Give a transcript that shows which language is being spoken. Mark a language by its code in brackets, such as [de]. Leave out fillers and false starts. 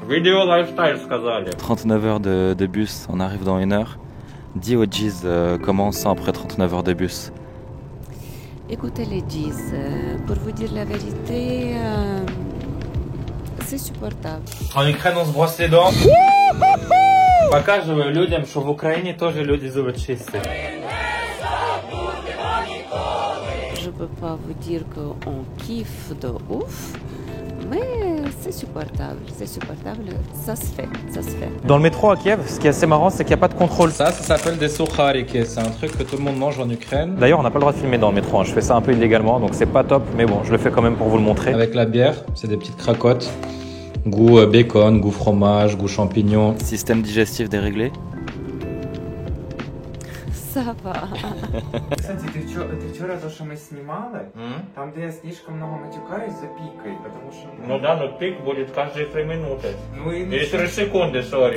[fr] Vidéo lifestyle сказали. 39 heures de bus, on arrive dans 1 heure. Dis aux G's comment on sent après 39 heures de bus. Écoutez les G's, pour vous dire la vérité, c'est supportable. En Ukraine on se brosse les dents. [uk] Показываю людям, що в Україні теж люди зуби чисті. [fr] Je peux pas vous dire qu'on kiffe de ouf, mais c'est supportable, ça se fait, ça se fait. Dans le métro à Kiev, ce qui est assez marrant, c'est qu'il n'y a pas de contrôle. Ça s'appelle des soukhariki, c'est un truc que tout le monde mange en Ukraine. D'ailleurs, on n'a pas le droit de filmer dans le métro, hein. Je fais ça un peu illégalement, donc c'est pas top, mais bon, je le fais quand même pour vous le montrer. Avec la bière, c'est des petites cracottes. Goût bacon, goût fromage, goût champignon. Système digestif déréglé. Ça va. [ru] Кстати, ты вчера то, что мы снимали, там, где я слишком много матюкаюсь, запикай, потому что... Ну да, но пик будет каждые 3 минуты. Ну и... Или 3 секунды, sorry.